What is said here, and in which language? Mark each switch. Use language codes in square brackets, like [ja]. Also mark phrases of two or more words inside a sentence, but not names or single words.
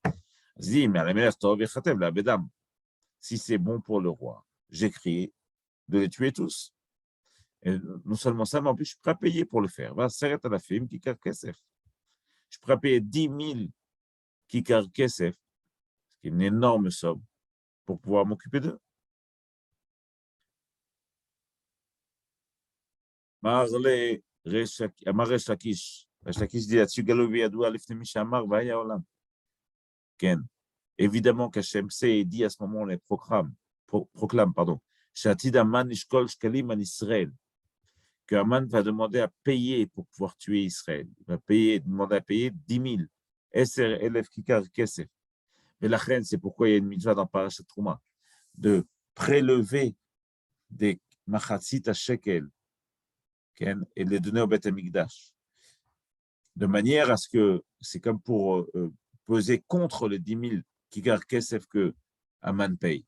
[fr] Si c'est bon pour le roi, j'écris de les tuer tous. Et non seulement ça, mais en plus, je suis prêt à payer pour le faire. Je suis prêt à payer 10 000 [he] ככר כסף, [fr] qui est une énorme somme, pour pouvoir m'occuper d'eux. [he] אמר ריש לקיש [fr] dit là-dessus, [he] גלוי וידוע לפני מי שאמר והיה עולם. כן, [fr] évidemment qu'Hachem sait et dit à ce moment, on les proclame, [he] שעתיד המן נשקול שקלים על ישראל, [fr] que Haman va demander à payer pour pouvoir tuer Israël. Il va demander à payer 10 000. [he] עשר אלף ככר כסף. [fr] Mais la reine, c'est pourquoi il y a une mitzvah dans Parashat Trouma, de prélever des machatzit à shekel et de les donner au Beth Amikdash. De manière à ce que c'est comme pour peser contre les 10 000 [he] ככר כסף [fr] que Haman paye.